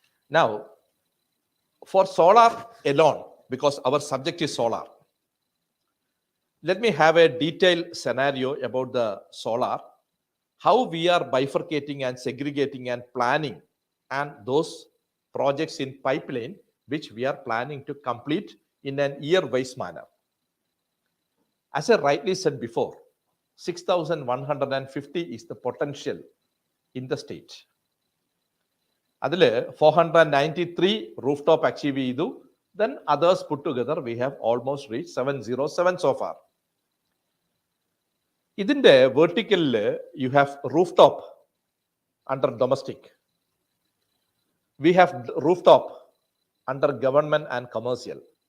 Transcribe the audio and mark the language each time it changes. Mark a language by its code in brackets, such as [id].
[en] Now, for solar alone, because our subject is solar, let me have a detailed scenario about the solar, how we are bifurcating and segregating and planning, and those projects in pipeline which we are planning to complete in an year-wise manner. As I rightly said before, 6,150 is the potential in the state. [ml] അതിൽ 493 [en] rooftop achieve [ml] ചെയ്തു. [en] Then others put together, we have almost reached 707 so far. [ml] ഇതിന്റെ [en] vertically, you have rooftop under domestic. We have rooftop under government and commercial.